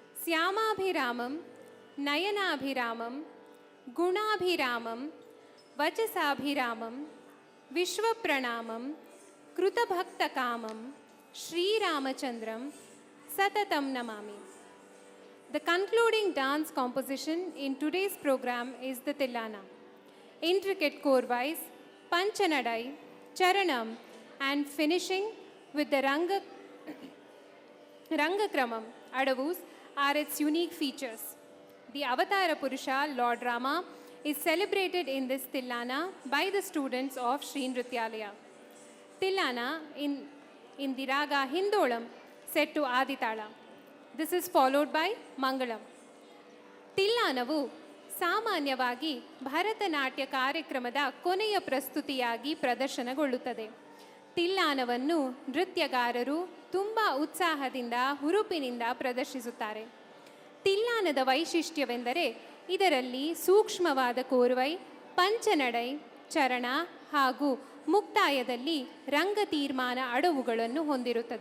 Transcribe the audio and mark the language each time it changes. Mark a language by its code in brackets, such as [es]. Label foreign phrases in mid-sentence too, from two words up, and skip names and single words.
[sa] ಶ್ಯಾಮಾಭಿರಾಮಂ ನಯನಾಭಿರಾಮಂ ಗುಣಾಭಿರಾಮಂ ವಚಸಾಭಿರಾಮಂ ವಿಶ್ವಪ್ರಣಾಮಂ ಕೃತಭಕ್ತಕಾಮಂ ಶ್ರೀರಾಮಚಂದ್ರಂ ಸತತಂ ನಮಾಮಿ. [en] The concluding dance composition in today's program is the Tillana. Intricate core-wise, Panchanadai, Charanam, and finishing with the Rangakramam, Adavus, are its unique features. The Avatara Purusha, Lord Rama, is celebrated in this Tillana by the students of Sri Nrityalaya. Tillana in the raga Hindolam set to Aditala. This is followed by Mangalam. [kn] ತಿಲ್ಲಾನವು ಸಾಮಾನ್ಯವಾಗಿ ಭರತನಾಟ್ಯ ಕಾರ್ಯಕ್ರಮದ ಕೊನೆಯ ಪ್ರಸ್ತುತಿಯಾಗಿ ಪ್ರದರ್ಶನಗೊಳ್ಳುತ್ತದೆ. ತಿಲ್ಲಾನವನ್ನು ನೃತ್ಯಗಾರರು ತುಂಬ ಉತ್ಸಾಹದಿಂದ ಹುರುಪಿನಿಂದ ಪ್ರದರ್ಶಿಸುತ್ತಾರೆ. ತಿಲ್ಲಾನದ ವೈಶಿಷ್ಟ್ಯವೆಂದರೆ ಇದರಲ್ಲಿ ಸೂಕ್ಷ್ಮವಾದ ಕೋರ್ವೈ, ಪಂಚನಡೈ, ಚರಣ ಹಾಗೂ ಮುಕ್ತಾಯದಲ್ಲಿ ರಂಗ ತೀರ್ಮಾನ ಅಡವುಗಳನ್ನು ಹೊಂದಿರುತ್ತದೆ.